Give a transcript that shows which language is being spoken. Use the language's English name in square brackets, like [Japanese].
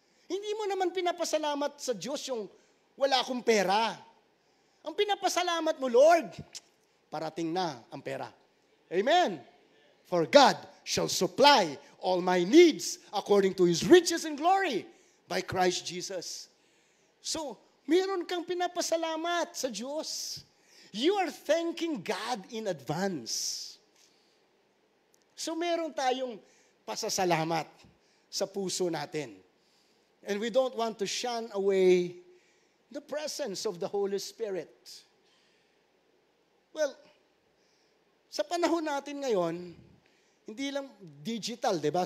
[Filipino] Hindi mo naman pinapasalamat sa Diyos yung wala akong pera. Ang pinapasalamat mo, Lord, parating na ang pera. Amen. [English] For God shall supply all my needs according to His riches and glory by Christ Jesus. [Filipino] So, meron kang pinapasalamat sa Diyos. [English] You are thanking God in advance. [Filipino] So, meron tayong pasasalamat sa puso natin. [English] And we don't want to shun away the presence of the Holy Spirit. [Filipino] Well, sa panahon natin ngayon, hindi lang digital, di ba?